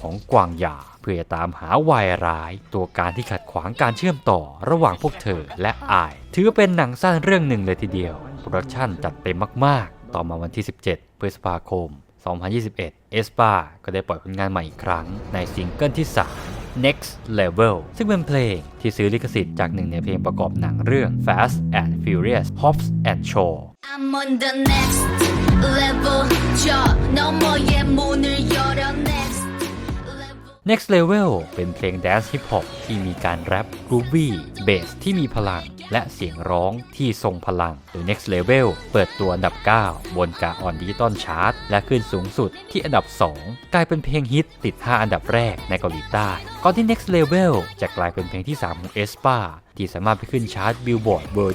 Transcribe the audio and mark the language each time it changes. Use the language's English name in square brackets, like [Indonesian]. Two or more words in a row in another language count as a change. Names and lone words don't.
[Thai] ของกวางหยาเพื่อตามหาวายร้ายตัวการที่ขัดขวางการเชื่อมต่อระหว่างพวกเธอและ I ถือเป็นหนังสั้นเรื่องหนึ่งเลยทีเดียวโปรดักชั่นจัดเต็มมากๆต่อมาวันที่ 17 พฤษภาคม 2021 aespa ก็ได้ปล่อยผลงานใหม่อีกครั้งในซิงเกิลที่ 3Next Level ซึ่งเป็นเพลงที่ซื้อลิขสิทธิ์จากหนึ่งในเพลงประกอบหนังเรื่อง Fast and Furious Hobbs and Shaw [English] I'm on the next level [Korean] 저 너머의 문을 열어 [Thai] Next Level เป็นเพลงแดนซ์ฮิปฮอปที่มีการแรปกรูวี่เบสที่มีพลังและเสียงร้องที่ทรงพลังโดย Next Level เปิดตัวอันดับ 9 บนกาออนดิจิตอลชาร์ตและขึ้นสูง สุดที่อันดับ 2 กลายเป็นเพลงฮิตติด 5 อันดับแรกในเกาหลีใต้ก่อนที่ Next Level จะกลายเป็นเพลงที่ 3 ของ aespa ที่สามารถไปขึ้นชาร์ต Billboard World